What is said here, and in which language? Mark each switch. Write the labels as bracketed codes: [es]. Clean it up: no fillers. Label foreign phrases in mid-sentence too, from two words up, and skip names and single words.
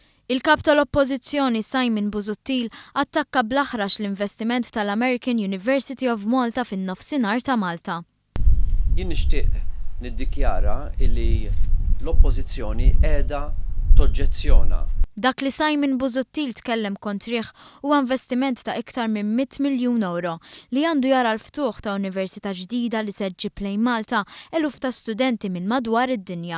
[mt] Il-kap tal-Oppożizzjoni Simon Busuttil attakka bl-aħrax l-investiment tal-American University of Malta fin-nofsinhar ta' Malta. Jien nixtieq niddikjara li l-Oppożizzjoni qiegħda toġġezzjona. Dak li Simon Busuttil tkellem kontrih huwa investiment ta' iktar minn 100 miljun euro li għandu jara l-ftuħ ta' università ġdida li se ġġib lejn Malta eluf ta' studenti minn madwar id-dinja.